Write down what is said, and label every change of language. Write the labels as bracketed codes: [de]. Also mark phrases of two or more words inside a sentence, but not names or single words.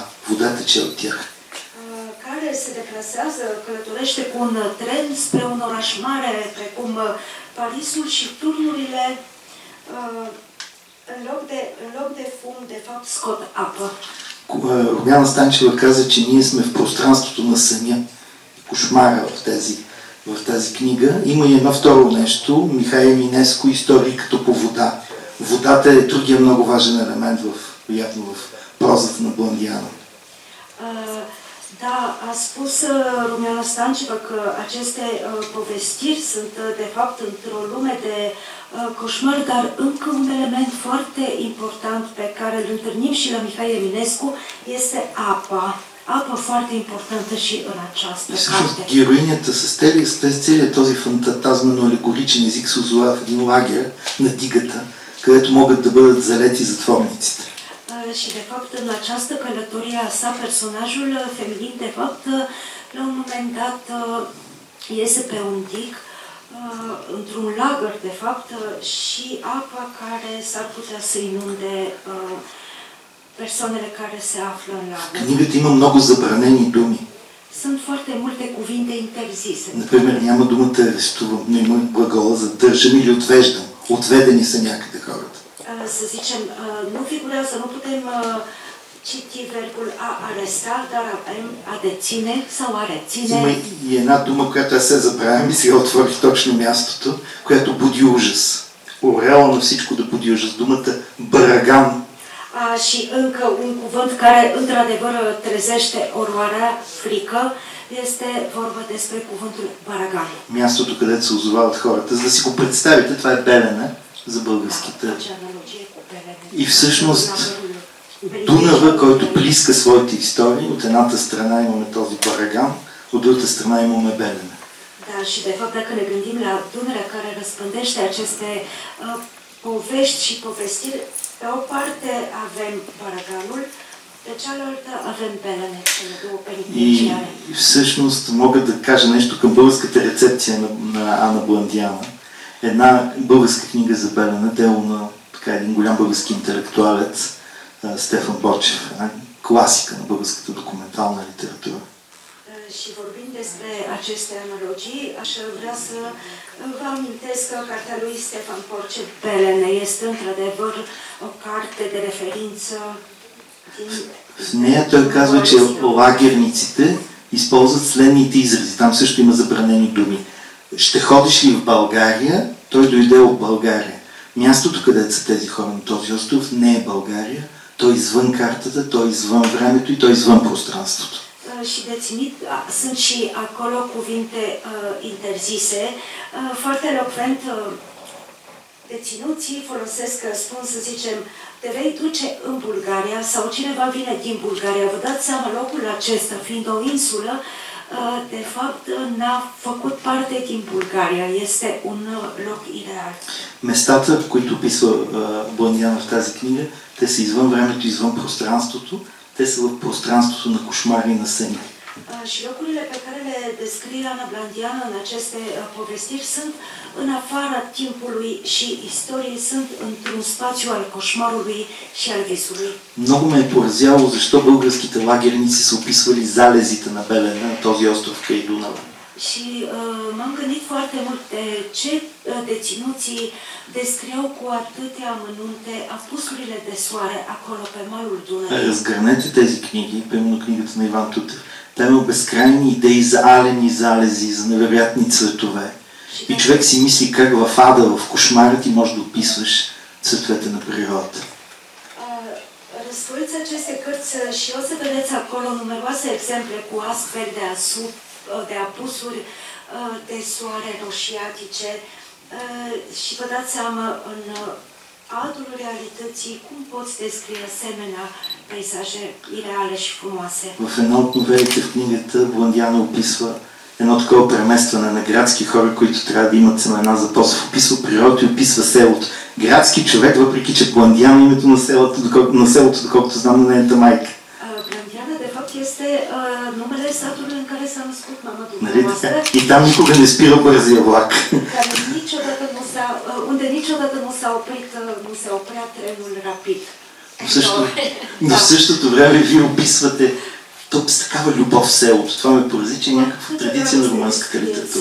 [bg] Вода тече от тях. [ro] Care se deplasează, călătorește cu un tren spre un oraș mare, precum Parisul, și turnurile, în loc de fum, de fapt, scot apă. [bg] Румяна Станчева каза, че ние сме в пространството на съня, кошмара в тази книга. Има и едно второ нещо, Михай Еминеско, истории като по вода. Водата е другия много важен елемент в прозата на Бландиана. [ro] Da, a spus Rumeana Stanceva că aceste povestiri sunt de fapt într-o lume de coșmar, dar încă un element foarte important pe care îl întâlnim și la Mihai Eminescu este apa. Apa foarte importantă și în această carte. [bg] Героинята с целият този фантазмено-алегоричен език се озова в един лагер на дигата, където могат да бъдат залети затворниците. [ro] Și de fapt în această călătorie a sa, personajul feminin de fapt la un moment dat iese pe un dig într-un lagăr de fapt și apa care s-ar putea să inunde persoanele care se află în lagăr. [bg] Книгата има много забранени думи. [ro] Sunt foarte multe cuvinte interzise. [bg] Например, няма думата арестувам, но има глагола задържам или отвеждам. Отведени са някъде хората. [ro] Să zicem, nu figurează, nu putem citi verbul a aresta, dar avem a deține sau a reține. [bg] Има и една дума, която аз се забравям и сега отворих точно мястото, която буди ужас. Ореала на всичко да буди ужас. Думата бараган. [ro] Și încă un cuvânt care într-adevăr trezește oroarea, frică, este vorba despre cuvântul baragan. [bg] Мястото, където се озовават хората. За да си го представите, това е Белене за българските. И всъщност Дунава, който плиска своите истории, от едната страна имаме този бараган, от другата страна имаме Белене. [ro] Da, și de fapt dacă ne gândim la Dunărea care răspândește aceste povești și povestiri, pe o parte avem baraganul, pe cealaltă avem Белене, cele două penitenciare. [bg] И всъщност мога да кажа нещо към българската рецепция на Ана Бландиана. Една българска книга за Белене, дело на един голям български интелектуалец, Стефан Бочев, класика на българската документална литература. [ro] Și vorbind despre aceste analogii, aș vrea să vă amintesc că cartea lui Stefan Porce, Белене, este într-adevăr o carte de referință din... [bg] В нея той казва, че лагерниците използват следните изрази. Там също има забранени думи. Ще ходиш ли в България? Той дойде от България. Мястото, където са тези хора на този остров, не е България. Той извън картата, той извън времето и той извън пространството. [ro] Și deținit, sunt și acolo cuvinte interzise. Foarte elocvent, deținuții folosesc, spun să zicem, te vei duce în Bulgaria sau cineva vine din Bulgaria. Vă dați seama, locul acesta, fiind o insulă, de fapt n-a făcut parte din Bulgaria. Este un loc ideal. [bg] Местата, които описва Бландиана в тази книга, те са извън времето, извън пространството. Те са в пространството на кошмари и на съни. [ro] Și locurile pe care le descrie Ana Blandiana în aceste povestiri sunt în afara timpului și istoriei, sunt într-un spațiu al coșmarului și al visului. [bg] Много ме е поразяло защо българските лагерници са описвали залезите на Белене, на този остров край Дунава. [ro] Și m-am gândit foarte mult de ce deținuții descriau cu atâtea amănunte apusurile de soare acolo pe malul Dunării. [bg] Разгърнете тези книги, примерно книгата на Иван Тутев. Там има безкрайни идеи за алени залези, за невероятни цветове. И човек си мисли как в ада, в кошмара ти можеш да описваш цветовете на природата. [ro] Răsfoiți aceste cărți și o să vedeți acolo numeroase exemple cu astfel de apusuri de soare roșiatice și vă dați seama în adul realității cum poți descrie asemenea peisaje ireale și frumoase. [bg] В едно от новелите в книгата Блондяна описва едно такова преместване на градски хора, които трябва да имат семена за посев. Описва природата и описва селото. Градски човек, въпреки че Блондяна името на селото, доколкото знам, на нейната майка. Блондяна, [ro] de fapt, este numele satului în care s-a născut mama [bg] Нали [ro] dumneavoastră. [bg] така? И там никога не спира бързия влак. [ro] Unde niciodată nu s-a oprit, nu se oprea trenul rapid. [bg] Но в същото време вие описвате тук с такава любов в селото. Това ме порази, че е някаква традиция на романската литература.